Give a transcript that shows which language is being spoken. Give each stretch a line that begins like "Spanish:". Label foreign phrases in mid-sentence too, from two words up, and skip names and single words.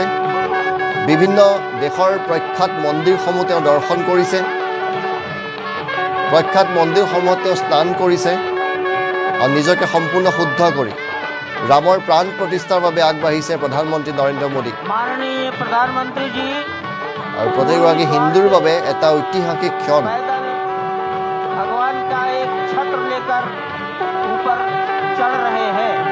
Assamese: বিভিন্ন দেশৰ প্ৰখ্যাত মন্দিৰসমূহ তেওঁ দৰ্শন কৰিছে। প্ৰখ্যাত মন্দিৰসমূহত তেওঁ স্নান কৰিছে আৰু নিজকে সম্পূৰ্ণ শুদ্ধ কৰি ৰামৰ প্ৰাণ প্ৰতিষ্ঠাৰ বাবে আগবাঢ়িছে প্ৰধানমন্ত্ৰী নৰেন্দ্ৰ মোদী।
Hindi: माननीय प्रधानमंत्री जी
Assamese: আৰু প্ৰতিগৰাকী হিন্দুৰ বাবে এটা ঐতিহাসিক ক্ষণ।
Hindi: पैदल भगवान का एक छत्र लेकर ऊपर चढ़ रहे हैं।